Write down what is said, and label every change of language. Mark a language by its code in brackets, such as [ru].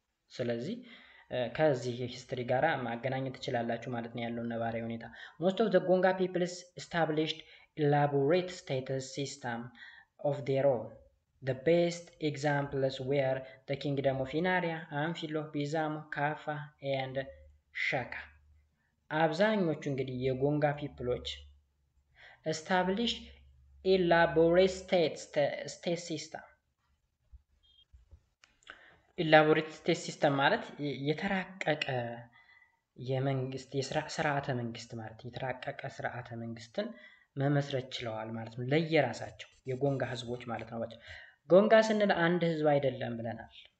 [am] ስለዚህ ከዚህ ሂስትሪ ጋራ ማገናኘት ትችላላችሁ ማለት ነው ያለው ነባራዊ ሁኔታ። [en] most of the Gonga peoples established elaborate status system of their own. The best examples were the kingdom of Inaria, Amphilo, Bizamo, Kafa and Shaka. [am] አብዛኞቹ እንግዲህ የጎንጋ ፒፕሎች [en] established elaborate state system ኢላቦሬት ስቴት ሲስተም [am] ማለት የተራቀቀ የመንግስት ስርዓተ መንግስት ማለት የተራቀቀ ስርዓተ መንግስትን መመስረት ችለዋል ማለት ነው፣ ለየራሳቸው የጎንጋ ህዝቦች ማለት ነው። ጎንጋ ስንል አንድ ህዝብ አይደለም ብለናል።